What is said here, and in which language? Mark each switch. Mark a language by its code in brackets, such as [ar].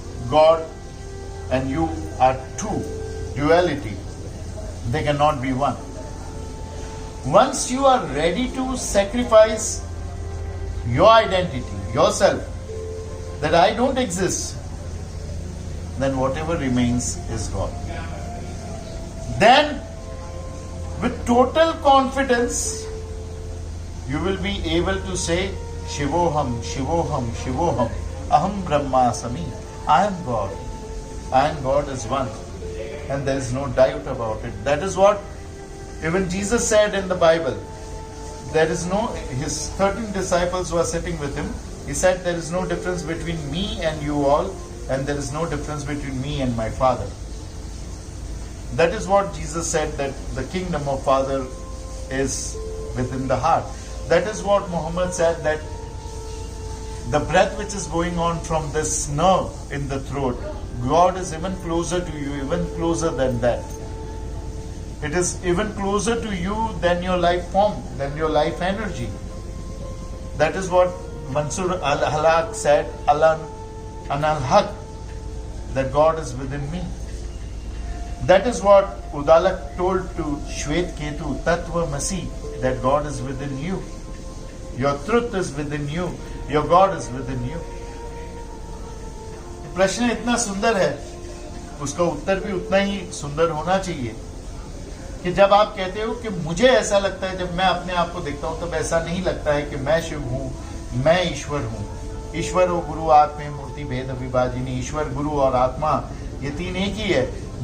[en] God and you are two, duality. They cannot be one. Once you are ready to sacrifice your identity, yourself, that I don't exist, then whatever remains is God. Then, with total confidence, you will be able to say, [sa] Shivoham, Shivoham, Shivoham, Aham Brahmasami. [en] I am God. I and God is one. And there is no doubt about it. That is what even Jesus said in the Bible. There is no, his 13 disciples who are sitting with him, he said, there is no difference between me and you all, and there is no difference between me and my Father. That is what Jesus said, that the kingdom of Father is within the heart. That is what Muhammad said, that the breath which is going on from this nerve in the throat, God is even closer to you, even closer than that. It is even closer to you than your life form, than your life energy. That is what Mansur al-Halak said, Anal-Haq, that God is within me. That is what Udalak told to Shwet Ketu, Tattva Masi, that God is within you. Your truth is within you. Your God is within you. [hi] प्रश्न इतना सुंदर है, उसका उत्तर भी उतना ही सुंदर होना चाहिए कि जब आप कहते हो कि मुझे ऐसा लगता है, जब मैं अपने आप को देखता हूं तब ऐसा नहीं लगता है कि मैं शिव हूं, मैं ईश्वर हूं। [sa] ईश्वर और गुरु आत्मे मूर्ति भेद विभाजिनी। [hi] ईश्वर, गुरु और आत्मा ये तीन एक ही है।